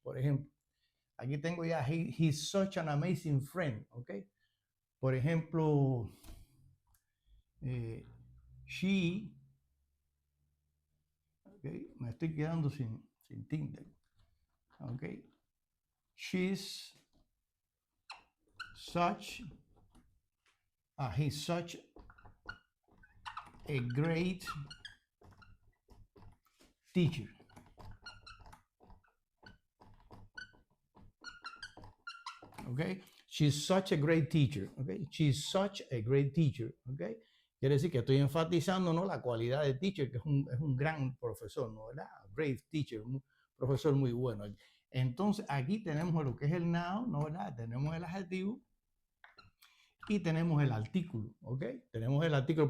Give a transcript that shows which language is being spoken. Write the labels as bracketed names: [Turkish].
[Spanish] Por ejemplo, aquí tengo ya, [English] he's such an amazing friend, [Spanish] ¿ok? Por ejemplo, she, ¿okay? Me estoy quedando sin Tinder, ¿ok? [English] She's such, he's such a great teacher. Okay, she's such a great teacher. Okay, she's such a great teacher. [Spanish] Okay, quiere decir que estoy enfatizando, ¿no?, la cualidad de teacher, que es un gran profesor, ¿no?, ¿verdad? [English] Great teacher, [Spanish] un profesor muy bueno. Entonces aquí tenemos lo que es el noun, ¿no?, ¿verdad? Tenemos el adjetivo y tenemos el artículo. ¿Ok? Tenemos el artículo.